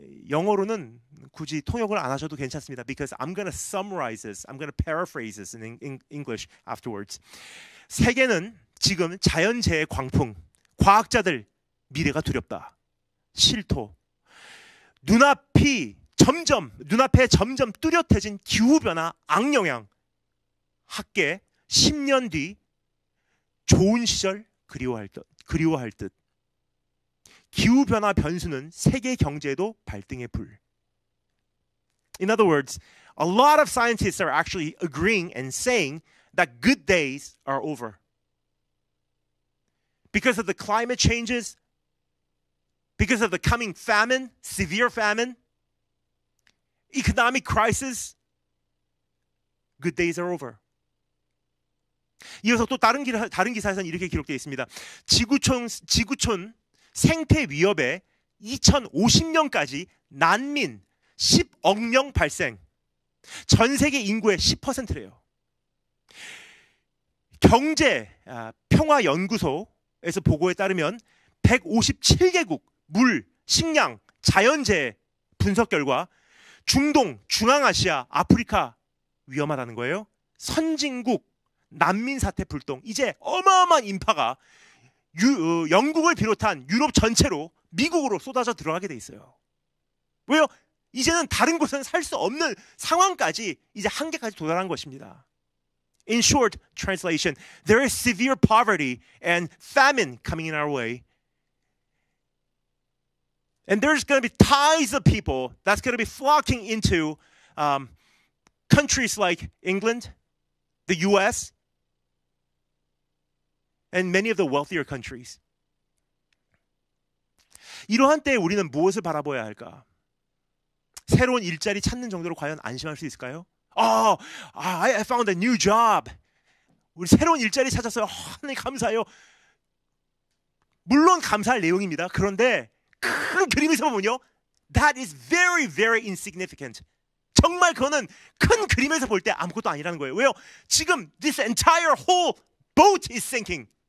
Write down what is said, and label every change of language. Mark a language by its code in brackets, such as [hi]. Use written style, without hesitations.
[ko] 영어로는 굳이 통역을 안 하셔도 괜찮습니다. [en] Because I'm going to summarize this, I'm going to paraphrase this in English afterwards. [ko] 세계는 지금 자연재해 광풍, 과학자들 미래가 두렵다, 실토, 눈앞에 점점 뚜렷해진 기후변화 악영향. 학계 10년 뒤 좋은 시절 그리워할 듯. 기후변화 변수는 세계 경제에도 발등에 불. [en] In other words, a lot of scientists are actually agreeing and saying that good days are over. Because of the climate changes, because of the coming famine, severe famine, economic crisis, good days are over. [ko] 이어서 또 다른 기사에서는 이렇게 기록되어 있습니다. 지구촌 생태 위협에 2050년까지 난민 10억 명 발생. 전 세계 인구의 10%래요. 경제 평화 연구소에서 보고에 따르면 157개국 물, 식량, 자연재해 분석 결과 중동, 중앙아시아, 아프리카 위험하다는 거예요. 선진국 난민 사태 불똥. 이제 어마어마한 인파가 영국을 비롯한 유럽 전체로 미국으로 쏟아져 들어가게 돼 있어요. 왜요? 이제는 다른 곳은 살 수 없는 상황까지 이제 한계까지 도달한 것입니다. [en] In short translation, there is severe poverty and famine coming in our way. And there's going to be tides of people that's going to be flocking into countries like England, the US, and many of the wealthier countries. [ko] 이러한 때에 우리는 무엇을 바라봐야 할까? 새로운 일자리 찾는 정도로 과연 안심할 수 있을까요? [en] I found a new job. [ko] 우리 새로운 일자리 찾았어요. 하나님 감사해요. 물론 감사할 내용입니다. 그런데 큰 그림에서 보면요, [en] that is very, very insignificant. [ko] 정말 그거는 큰 그림에서 볼 때 아무것도 아니라는 거예요. 왜요? [en] 지금 this entire whole boat is sinking.